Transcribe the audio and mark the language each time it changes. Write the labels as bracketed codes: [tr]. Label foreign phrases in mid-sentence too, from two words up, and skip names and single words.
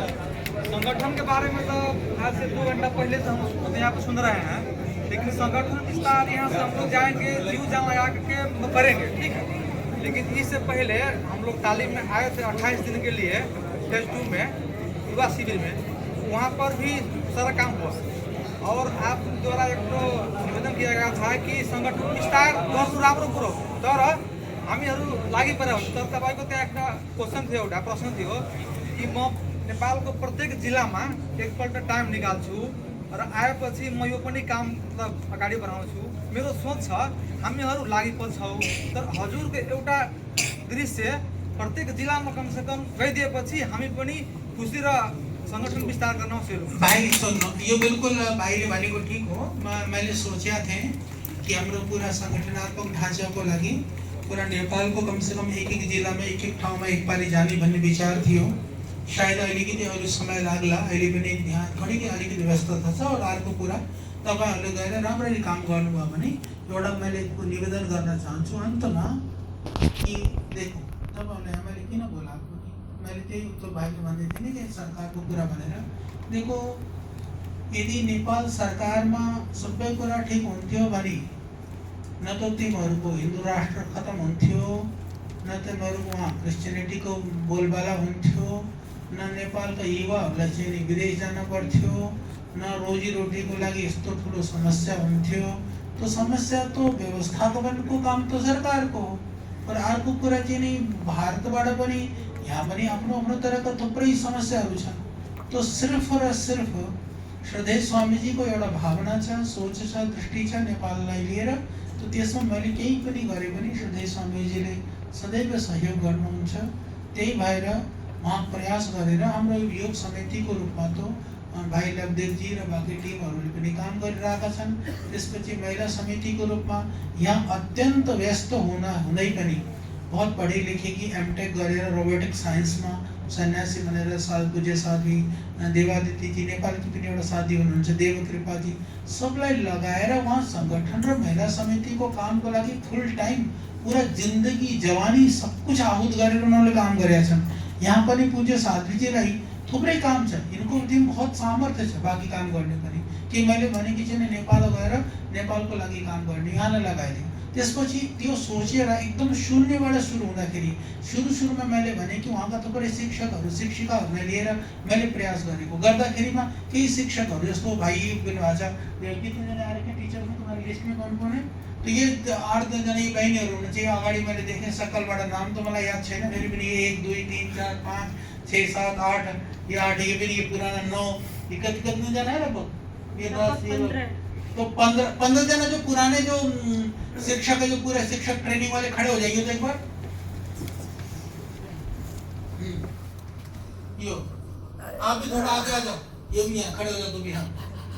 [hi] संगठन के बारे में तो आज से 2 घंटा पहले से हम यहाँ पर सुन रहे हैं, लेकिन संगठन विस्तार यहाँ से हम लोग जाएंगे, जीव जान लगा के करेंगे, ठीक है। लेकिन इससे पहले हम लोग तालीम में आए थे 28 दिन के लिए फेज 2 में युवा शिविर में, वहाँ पर भी सारा काम हुआ और आप द्वारा एक तो निवेदन किया गया था कि [ne] संगठन विस्तार गर्नु राम्रो कुरो, तर हामीहरू लागि परेको हुन्छ। तर तपाईँको त्यहाँ एउटा क्वेसन थियो, एउटा प्रश्न थियो कि म नेपालको प्रत्येक जिल्लामा एकपल्ट टाइम निकाल्छु र आएपछि म यो पनि काम अगाडि बढाउँछु। मेरो सोच छ हामीहरू लागि पर्छौँ, तर हजुरको एउटा दृश्य प्रत्येक जिल्लामा कमसेकम गइदिएपछि हामी पनि खुसी र संगठन विस्तार गर्न सुरु। भाई सुन्नु, यो बिल्कुल भाइले भनेको ठीक हो। मैले [hi] सोचा थे [ne] कि हाम्रो पूरा संगठनात्मक ढाँचाको लागि पूरा नेपालको कम से कम [hi] एक जिल्ला में [ne] एक ठाउँमा एकपालि जाने भन्ने विचार थियो। शायद अलिकति अरू समय लाग्ला, अहिले पनि यहाँ अलिकति व्यस्तता छ। और अर्को कुरा, तपाईहरुले गएर राम्ररी काम गर्नुभयो भने एउटा मैले निवेदन गर्न चाहन्छु अन्तमा कि देखो तपाईहरुले हामीले किन बोलाएको, मैले त्यही उत्तर भाइले भन्दै थिएँ नि कि सरकारको कुरा भनेर। देखो यदि नेपाल सरकारमा सबै कुरा ठिक हुन्थ्यो भने न त तिमीहरूको हिन्दू राष्ट्र खत्म हुन्थ्यो, न तिमीहरूको वहाँ क्रिस्चियनिटीको बोलबाला हुन्थ्यो, न नेपालका युवाहरूलाई चाहिँ विदेश जान पर्थ्यो, न रोजीरोटीको लागि यस्तो ठुलो समस्या हुन्थ्यो। तो समस्या तो व्यवस्थापनको काम तो सरकारको हो। और अर्को कुरा चाहिँ नि भारतबाट पनि यहाँ पनि आफ्नो आफ्नो तरहका थुप्रै समस्याहरू छन्। तो सिर्फ र सिर्फ श्रद्धेय स्वामीजीको एउटा भावना छ, सोच छ, दृष्टि छ नेपाललाई लिएर। तो त्यसमा मैले केही पनि गरे पनि श्रद्धेय स्वामीजीले सदैव सहयोग गर्नुहुन्छ। त्यही भएर उहाँ प्रयास गरेर हाम्रो योग समितिको रूपमा तो भाइ लवदेवजी र बाँकी टिमहरूले पनि काम गरिरहेका छन्। त्यसपछि महिला समितिको रूपमा यहाँ अत्यन्त व्यस्त हुँदै पनि [hi] बहुत पढे लेखेकी [ne] एमटेक गरेर रोबोटिक साइन्समा सन्यासी बनेर पूज्य साध्वी देवादित्यजी नेपालकी पनि एउटा साथी हुनुहुन्छ, देवकृपाजी, सबलाई लगाएर उहाँ संगठन र महिला समितिको कामको लागि फुल टाइम पूरा जिन्दगी जवानी [hi] सब कुछ [ne] आहुत गरेर उनीहरूले काम गरेका छन्। यहाँ पनि पूज्य साध्वीजीलाई थुप्रै काम छ, यिनको दिन बहुत सामर्थ्य छ बाँकी काम गर्ने पनि। कि मैले भने कि चाहिँ नेपाल गएर नेपालको लागि काम गर्ने यहाँलाई लगाइदियो। त्यसपछि त्यो सोचेर एकदम शून्यबाट सुरु हुँदाखेरि सुरुमा मैले भने कि उहाँका थुप्रै शिक्षकहरू शिक्षिकाहरूलाई लिएर मैले प्रयास गरेको गर्दाखेरिमा केही शिक्षकहरू जस्तो भाइ बोल्नुभएको छ, कितनाजना आएर [hi] के टिचर में तुम्हारी लिस्ट में कौन कौन है, तो ये [ne] 8-10 जना बहिनीहरू हुनुहुन्छ। अगाडि मैले देखेँ सकलबाट नाम त मलाई याद छैन, फेरि पनि [hi] 1 2 3 4 5 6 7 8 ये 8 ये फिर ये पुराना 9 ये कितने जना है लगभग ये 10 ये तो 15 जना जो पुराने जो शिक्षक है, जो पूरे शिक्षक ट्रेनिंग वाले खड़े हो जाइए तो एक बार। यो आप भी थोड़ा आगे आ जाओ, ये भी यहाँ खड़े हो जाओ, तुम भी यहाँ।